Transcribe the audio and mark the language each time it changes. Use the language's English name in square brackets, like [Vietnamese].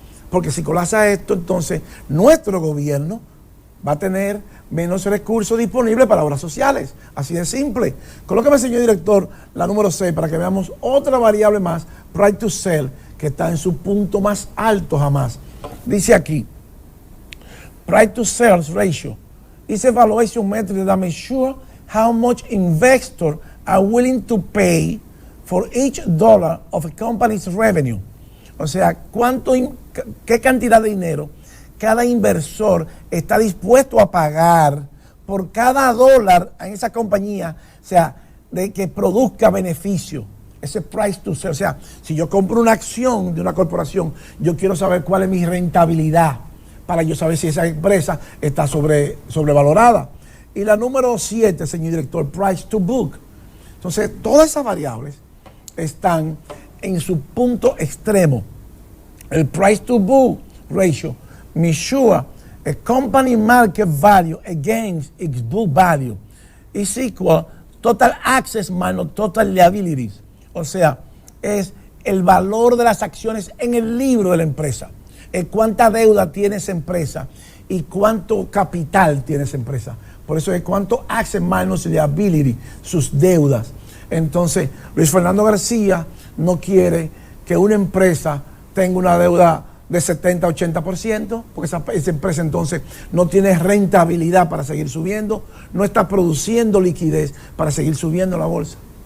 [Spanish] Porque si colapsa esto, entonces nuestro gobierno va a tener menos recursos disponibles para obras sociales. Así de simple. Colóqueme, señor director, la número 6 para que veamos otra variable más, price to sell, que está en su punto más alto jamás. Dice aquí, [English] price to sales ratio is a valuation metric that measures how much investors are willing to pay for each dollar of a company's revenue. [Spanish] O sea, qué cantidad de dinero cada inversor está dispuesto a pagar por cada dólar en esa compañía, o sea, de que produzca beneficio. Ese price to sell. O sea, si yo compro una acción de una corporación, yo quiero saber cuál es mi rentabilidad para yo saber si esa empresa está sobrevalorada. Y la número 7, señor director, price to book. Entonces, todas esas variables están en su punto extremo. [English] El price to book ratio measure a company market value against its book value is equal total assets minus total liabilities. [Spanish] O sea, es el valor de las acciones en el libro de la empresa. Cuánta deuda tiene esa empresa y cuánto capital tiene esa empresa. Por eso es cuánto [English] assets minus liability, [Spanish] sus deudas. Entonces, Luis Fernando García no quiere que una empresa tenga una deuda de 70-80%, porque esa empresa entonces no tiene rentabilidad para seguir subiendo, no está produciendo liquidez para seguir subiendo la bolsa.